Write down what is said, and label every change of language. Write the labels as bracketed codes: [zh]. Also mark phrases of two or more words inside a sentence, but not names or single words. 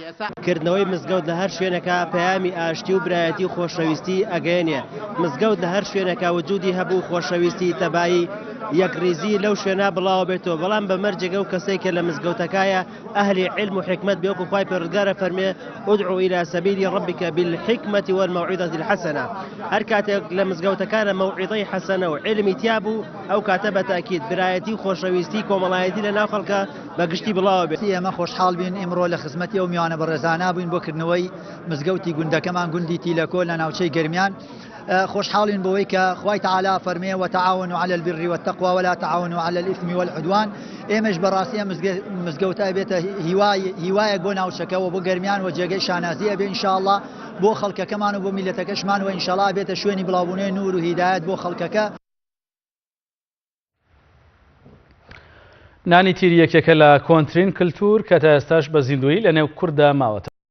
[ckb] کردنەوەی مزگەوت لە هەر شوێنەکە پەیامی ئاشتی و برایەتی و خۆشەویستی ئەگەیەنێ. مزگەوت لە هەر شوێنەکە وجودی هەبوو خۆشەویستی تەبایی یەکریزی لەو شوێنە بڵاو بێتەوە، بەڵام بە مەرجێگە و کەسێک کە لە مزگەوتەکایە ئەهلی علم و حکمت بێوەکو خوای پەروەردگارە فەرمێ [ar] ادعو إلى سبيل ربك بالحكمة والموعظة الحسنة. [ckb] هەر کاتێک لە مزگەوتەکانە موعظەی حەسەنە و علمی تیا بوو ئەو کاتە بە تاکید برایەتی و خۆشەویستی کۆمەڵایەتی لە ناو خەڵکە بە گشتی بڵاو بێت. ئێمە خۆشحاڵ بین ئیمڕۆ لە خزمەتی ئەو میوانە بەڕێزانە بووین بۆ کردنەوەی مزگەوتی گوندەکەمان گوندی تیلەکۆ لە ناوچەی گەرمیان. خۆشحاڵین بۆەوەی کە خوای تەعالا فەرمێ [ar] وتعاونوا على البر والتقوى ولا تعاونوا على الإثم والعدوان. [ckb] ئێمەش بەڕاستی مزگەوتە بێتە هیوایەک بۆ ناوچەکەەوە بۆ گەرمیان و جێگەی شانازیە بێ ئینشاءڵڵا بۆ خەڵکەکەمان و بۆ میلەتەکەشمان و ئینشاءڵڵا بێتە شوێنی بڵاوبوونەوەی نور و هیدایەت بۆ خەڵکەکە. نانی تیری یەکێکە لە کۆنترین کللتور کە تا ئێستاش بە زیندوی لە نێو کووردا ماوەتە.